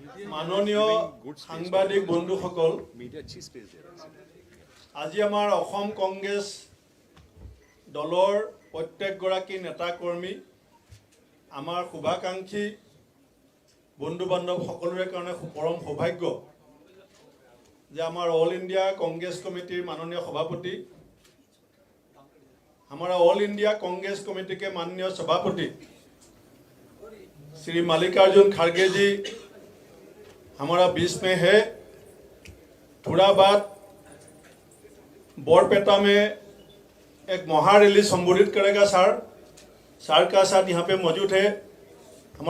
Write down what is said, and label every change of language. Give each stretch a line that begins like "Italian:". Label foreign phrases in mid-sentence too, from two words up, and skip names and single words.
Assamese: মাননীয় সাংবাদিক বন্ধুসকল, আজি আমাৰ অসম কংগ্ৰেছ দলৰ প্ৰত্যেকগৰাকী নেতা কৰ্মী, আমাৰ শুভাকাংক্ষী বন্ধু বান্ধৱ সকলোৰে কাৰণে পৰম সৌভাগ্য যে আমাৰ অল ইণ্ডিয়া কংগ্ৰেছ কমিটিৰ মাননীয় সভাপতি,
Hindi: हमारा ऑल इंडिया कांग्रेस कमेटी के माननीय सभापति श्री मल्लिकार्जुन खड़गे जी हमारा बीच में है। थोड़ा बाद बरपेटा में एक महा रैली संबोधित करेगा सर का साथ यहाँ पे मौजूद है हमारा